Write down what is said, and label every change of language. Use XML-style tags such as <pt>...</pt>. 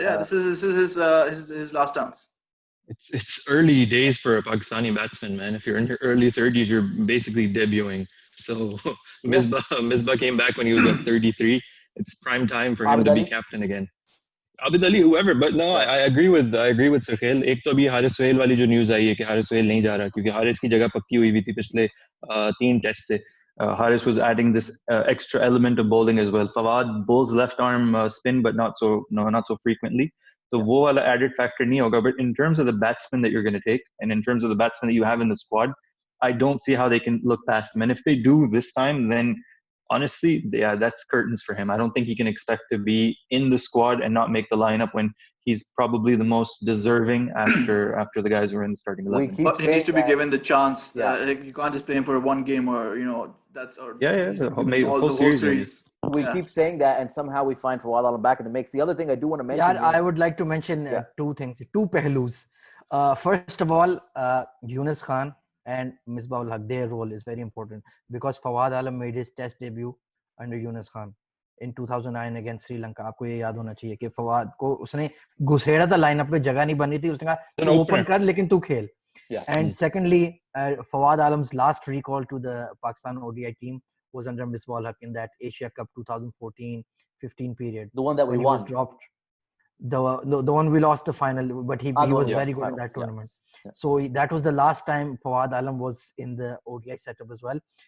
<en>Yeah, this is his last dance. It's early days for a Pakistani batsman, man. If you're in your early 30s, you're basically debuting. So Misbah came back when he was 33. It's prime time for him to be captain again. Abid Ali, whoever, but no, I agree with Suhail.</en> <hi>एक तो अभी हारिस सुहेल वाली जो news आई है कि हारिस सुहेल नहीं जा रहा क्योंकि हारिस की जगह पक्की हुई थी पिछले 3 टेस्ट से.</hi> <en>Haris was adding this extra element of bowling as well. Fawad bowls left arm spin, but not so frequently.</en> <hi>So वो वाला added factor नहीं होगा.</hi> <en>But in terms of the batsmen that you're going to take, and in terms of the batsmen that you have in the squad, I don't see how they can look past him. And if they do this time, then honestly, yeah, that's curtains for him. I don't think he can expect to be in the squad and not make the lineup when he's probably the most deserving after the guys who are in the starting 11. But he needs to be given the chance. You can't just play him for one game or that's or maybe all the whole series. We keep saying that, and somehow we find Fawad Alam back in the mix. The other thing I do want to mention. I would like to mention 2 things, 2 pehlus. First of all, Younis Khan and Misbah ul Haq, their role is very important because Fawad Alam made his test debut under Younis Khan in 2009 against Sri Lanka.</en> <hi>आपको ये याद होना चाहिए कि फवाद को उसने घुसेड़ा था lineup पे, जगह नहीं बनी थी, उसने कहा तू ओपन कर लेकिन तू खेल.</hi> <en>And secondly, Fawad Alam's last recall to the Pakistan ODI team was under Misbah ul Haq in that Asia Cup 2014-15 period. The one that we won. Was dropped. The one we lost the final, but he was very good in that tournament. So that was the last time Fawad Alam was in the ODI setup as well.</en>